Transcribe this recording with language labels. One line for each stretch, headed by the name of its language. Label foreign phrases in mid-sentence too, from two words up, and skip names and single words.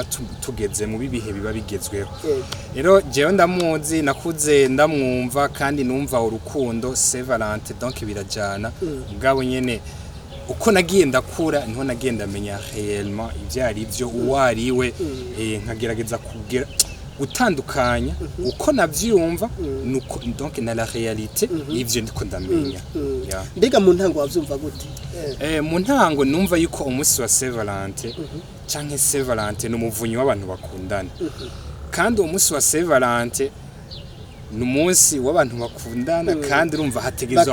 Rundi: tugeze mu bibihe biba bigezweho rero jewe ndamuzi nakuze ndamwumva kandi numva urukundo Saint Valentin donc birajana mugabo nyene uko nagiye ndakura niho nagiye ndamenya réellement ivyari byo uwariwe nkagerageza kugira gutandukanya uko navyumva nuko donc na
French: la réalité
Rundi: ivyo ndiko ndamenya mbega mu ntango wavyumva gute mu ntango numva yuko umunsi wa Saint Valentin canke Saint Valentin n'umuvunyi w'abantu bakundana kandi umunsi wa Saint Valentin n'umunsi w'abantu bakundana kandi urumva hategezwa